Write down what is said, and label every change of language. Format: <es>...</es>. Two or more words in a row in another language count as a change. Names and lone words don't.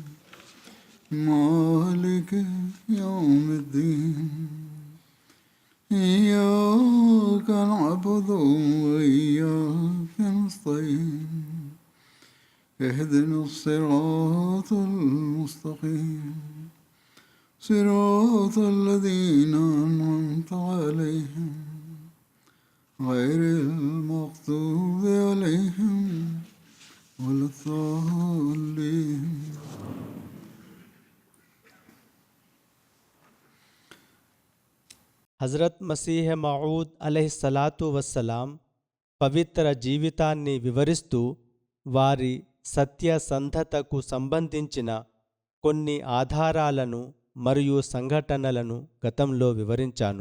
<ar>مالك يوم الدين إياك نعبد وإياك نستعين اهدنا الصراط المستقيم صراط الذين أنعمت عليهم غير المغضوب عليهم ولا الضالين.</ar> <te>హజరత్ మసీహ్ మౌద్</te> <ar>عليه الصلاة والسلام</ar> <te>పవిత్ర జీవితాన్ని వివరిస్తూ వారి సత్యసంధతకు సంబంధించిన కొన్ని ఆధారాలను మరియు సంఘటనలను గతంలో వివరించాను.</te>